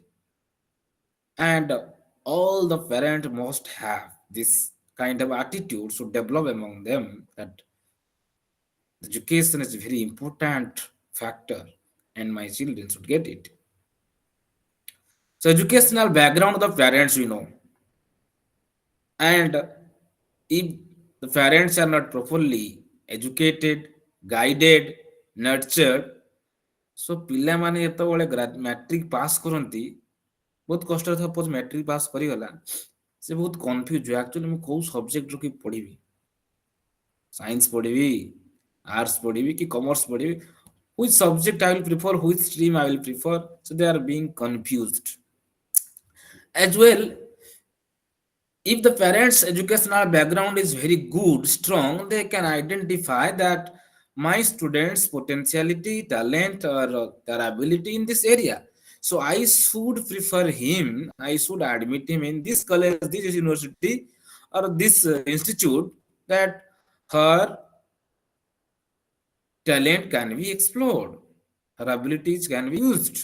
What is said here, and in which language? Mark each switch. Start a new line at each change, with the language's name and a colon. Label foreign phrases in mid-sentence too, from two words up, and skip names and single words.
English: And all the parent must have this kind of attitude should develop among them, that education is a very important factor and my children should get it. So educational background of the parents, and if the parents are not properly educated, guided, nurtured, so
Odia: ପିଲାମାନେ ଯେତେବେଳେ
English: matric pass
Odia: କରନ୍ତି, ବହୁତ କଷ୍ଟରେ ସପୋଜ
English: matric pass
Odia: କରିଗଲା, ସେ ବହୁତ କନଫ୍ୟୁଜ ହୁଏ ଆକ୍ଚୁଆଲି ମୁଁ କୋଉ ସବଜେକ୍ଟରୁ କି ପଢିବି, ସାଇନ୍ସ ପଢିବି, ଆର୍ଟ୍ସ ପଢିବି କି କମର୍ସ ପଢିବି,
English: which subject I will prefer, which stream I will prefer, so they are being confused as well. If the parents educational background is very good, strong, they can identify that my students potentiality, talent, or their ability in this area, so I should prefer him, I should admit him in this college, this university, or this institute, that her talent can be explored, her abilities can be used.